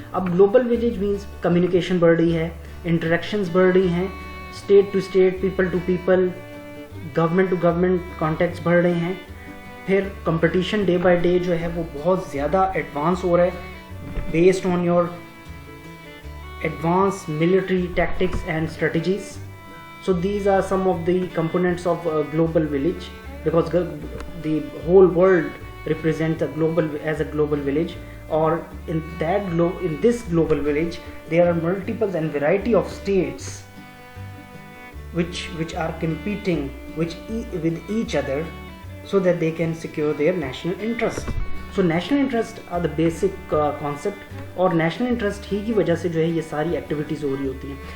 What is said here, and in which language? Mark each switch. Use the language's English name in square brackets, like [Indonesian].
[Urdu] اب global village means communication بڑھ رہی ہے, انٹریکشنز بڑھ رہی ہیں, state to state, people to people, government to government contacts بڑھ رہے ہیں. پھر کمپٹیشن ڈے بائی ڈے جو ہے وہ بہت زیادہ ایڈوانس ہو رہا ہے based on your advance military tactics and strategies. [English] So these are some of the components of a global village, because the whole world represents a global village, or in this global village there are multiple and variety of states which are competing with each other so that they can secure their national interest. So national interest are the basic concept, [Urdu] اور national interest ہی کی وجہ سے جو ہے یہ ساری activities ہو رہی ہوتی ہیں.